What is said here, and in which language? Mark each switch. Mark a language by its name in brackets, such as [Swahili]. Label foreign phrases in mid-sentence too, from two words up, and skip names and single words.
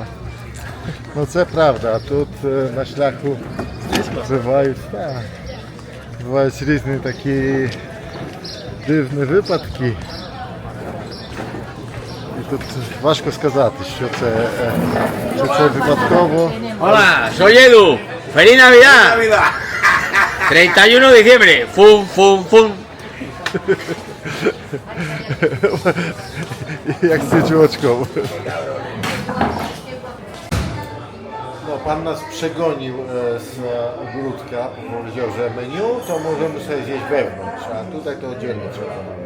[Ukrainian] Ну це правда, а тут на шляху бувають різні такі дивні випадки. І тут важко сказати, що це випадково. [Spanish] Hola, soy Edu. ¡Feliz Navidad! 31 de diciembre. [Catalan] ¡Fum, fum, fum! [Polish] Jak z ciuczką. No, pan nas przegonił z ogródka, powiedział, że menu to możemy sobie zjeść wewnątrz, a tutaj to oddzielnie trzeba zamawiać.